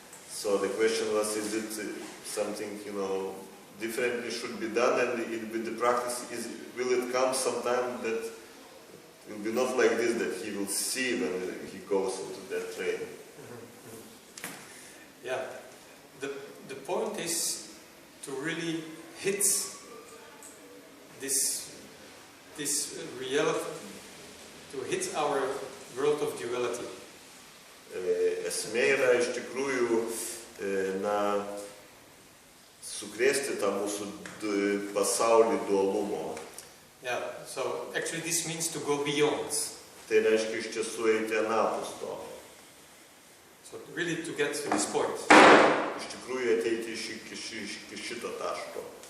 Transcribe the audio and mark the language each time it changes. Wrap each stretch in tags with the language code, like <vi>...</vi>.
<en>So the question was, is it something, differently should be done, and with the practice, will it come sometime that it will be not like this, that he will see when he goes into that train? Yeah, the point is to really hit this reality, to hit our world of duality.</en> <lt>Esmė yra iš tikrųjų, sukrėsti tą mūsų pasaulį dualumo.</lt> <en>Yeah, so actually this means to go beyond.</en> <lt>Tai reiškia iš tiesų eiti anapus to.</lt> <en>So really to get to this point.</en> <lt>Iš tikrųjų ateiti iki šito taško.</lt>